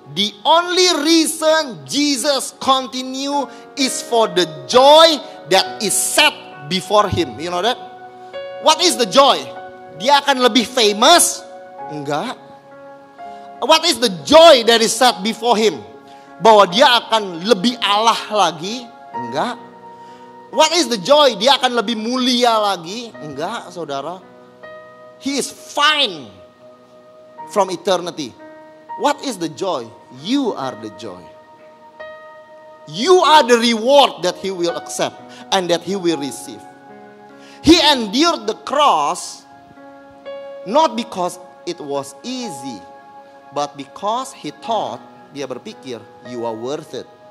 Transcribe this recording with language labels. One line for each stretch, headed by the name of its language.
English: The only reason Jesus continue is for the joy that is set before him. You know that? What is the joy?
Indonesian: Dia akan lebih famous? Enggak.
English: What is the joy that is set before him?
Indonesian: Bahwa dia akan lebih Allah lagi? Enggak.
English: What is the joy?
Indonesian: Dia akan lebih mulia lagi? Enggak, saudara.
English: He is fine from eternity. What is the joy? You are the joy. You are the reward that he will accept and that he will receive. He endured the cross not because it was easy, but because he thought,
Indonesian: dia berpikir,
English: you are worth it.